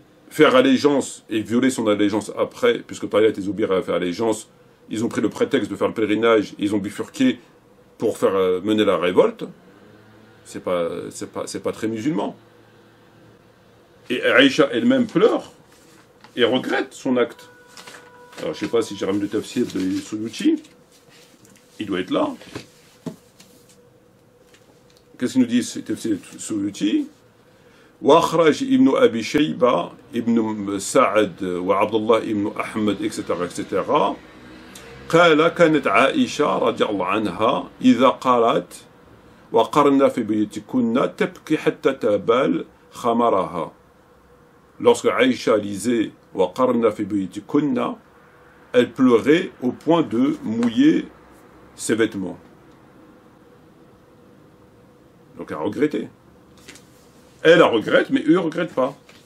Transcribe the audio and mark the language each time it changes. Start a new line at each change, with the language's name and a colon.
French: Faire allégeance et violer son allégeance après, puisque par exemple les obligés à faire allégeance, ils ont pris le prétexte de faire le pèlerinage, ils ont bifurqué pour faire mener la révolte, c'est pas très musulman. Et Aïcha elle-même pleure et regrette son acte. Alors je sais pas si j'ai ramené le tafsir de Suyuti, il doit être là. Qu'est-ce qu'il nous dit ce tafsir de Suyuti?
Arabic: وأخرج ابن أبي شيبة ابن سعد وعبد الله ابن أحمد etc. قال كانت عائشة رضي الله عنها إذا قالت وقرن في بيوتكن تبكي حتى تبال خمرها.
French: Lorsque Aïcha lisait
Arabic: وقرن في بيوتكن,
French: elle pleurait au point de mouiller ses vêtements. Donc elle regrettait. Elle la regrette, mais eux ne regrettent pas.